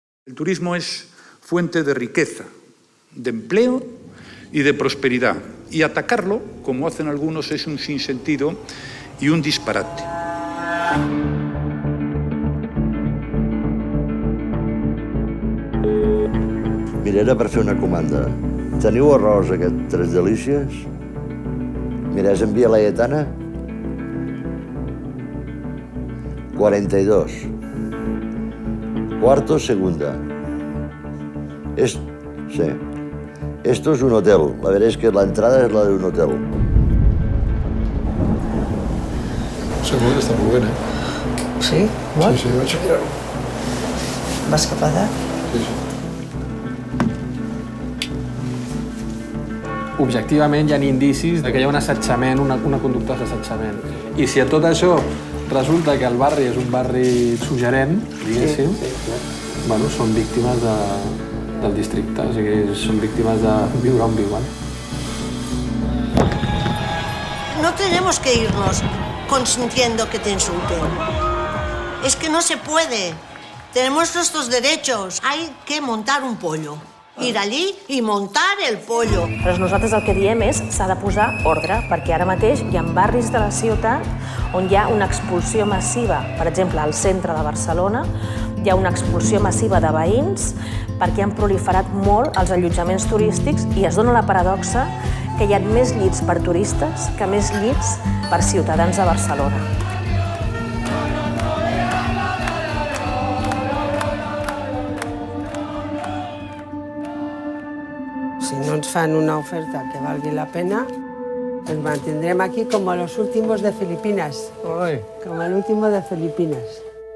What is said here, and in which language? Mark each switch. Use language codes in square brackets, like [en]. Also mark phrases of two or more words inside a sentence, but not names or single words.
[es] El turismo es fuente de riqueza, de empleo y de prosperidad. Y atacarlo, como hacen algunos, es un sinsentido y un disparate. [ca] Mira, era per fer una comanda. Teniu arròs aquest Tres Delícies? Mira, és en Via Laietana? 42. [es] Cuarto, segunda. Sí. Esto es un hotel. La veréis que la entrada es la de un hotel. [ca] Segur que està molt bé, Sí? Molt? Sí, vaig a mirar-ho. Vas cap allà? Sí. Objectivament hi ha indicis que hi ha un assetjament, una conducta d'assetjament. I si a tot això resulta que el barri és un barri suggerent, diguéssim, bueno, són víctimes del districte, o sigui, són víctimes de viure on viuen. [es] No tenemos que irnos consintiendo que te insulten. Es que no se puede. Tenemos nuestros derechos. Hay que montar un pollo. Ir allí [ca] i muntar el pollo. Però nosaltres el que diem és s'ha de posar ordre, perquè ara mateix hi ha barris de la ciutat on hi ha una expulsió massiva. Per exemple, al centre de Barcelona hi ha una expulsió massiva de veïns perquè han proliferat molt els allotjaments turístics i es dona la paradoxa que hi ha més llits per turistes que més llits per ciutadans de Barcelona. Si no ens fan una oferta que valgui la pena, [es] nos mantendrem aquí como los últimos de Filipinas. Como el último de Filipinas.